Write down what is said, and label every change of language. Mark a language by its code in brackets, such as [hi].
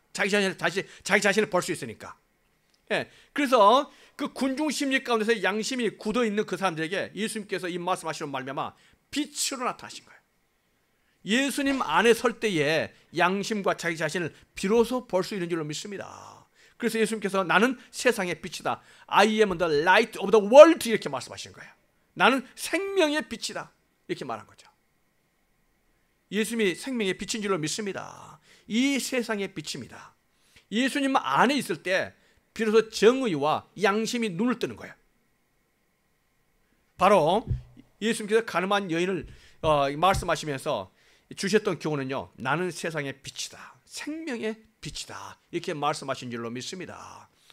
[ko] 자기 자신을 볼 수 있으니까. 예, 그래서 그 군중 심리 가운데서 양심이 굳어 있는 그 사람들에게 예수님께서 이 말씀하시는 말미암아 빛으로 나타나신 거예요. 예수님 안에 설 때에 양심과 자기 자신을 비로소 볼 수 있는 줄로 믿습니다. 그래서 예수님께서 나는 세상의 빛이다. [en] I am the light of the world [ko] 이렇게 말씀하신 거예요. 나는 생명의 빛이다 이렇게 말한 거죠. 예수님이 생명의 빛인 줄로 믿습니다. 이 세상의 빛입니다. 예수님 안에 있을 때 비로소 정의와 양심이 눈을 뜨는 거예요. 바로 예수님께서 가늠한 여인을 말씀하시면서 주셨던 교훈은요, 나는 세상의 빛이다, 생명의 빛이다 이렇게 말씀하신 줄로 믿습니다.